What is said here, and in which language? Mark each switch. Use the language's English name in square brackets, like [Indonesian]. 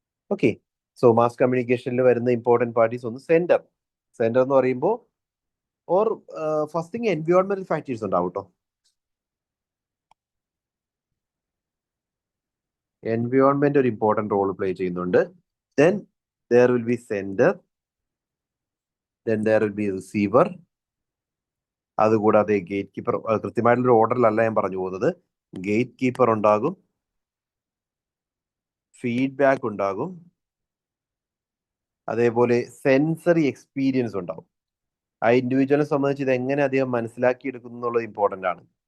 [Malayalam] Okay, so mass കമ്മ്യൂണിക്കേഷനിൽ വരുന്ന important parties ഒന്ന് sender എന്ന് പറയുമ്പോൾ, ഓർ ഫസ്റ്റ് തിങ് എൻവയോൺമെന്റൽ ഫാക്ടേഴ്സ് ഉണ്ടാവും കേട്ടോ. എൻവയോൺമെന്റ് ഒരു ഇമ്പോർട്ടൻറ്റ് റോൾ പ്ലേ ചെയ്യുന്നുണ്ട്. [English] Then there will be sender, then there will be receiver. [Malayalam] അതുകൂടാതെ ഗേറ്റ് കീപ്പർ. കൃത്യമായിട്ടുള്ള ഓർഡറിലല്ല ഞാൻ പറഞ്ഞു പോകുന്നത്. ഗേറ്റ് കീപ്പർ ഉണ്ടാകും, ഫീഡ്ബാക്ക് ഉണ്ടാകും, അതേപോലെ സെൻസറി എക്സ്പീരിയൻസ് ഉണ്ടാകും. ആ ഇൻഡിവിജ്വലിനെ സംബന്ധിച്ച് ഇത് എങ്ങനെ അദ്ദേഹം മനസ്സിലാക്കിയെടുക്കുന്നു എന്നുള്ളത് ഇമ്പോർട്ടൻ്റ് ആണ്.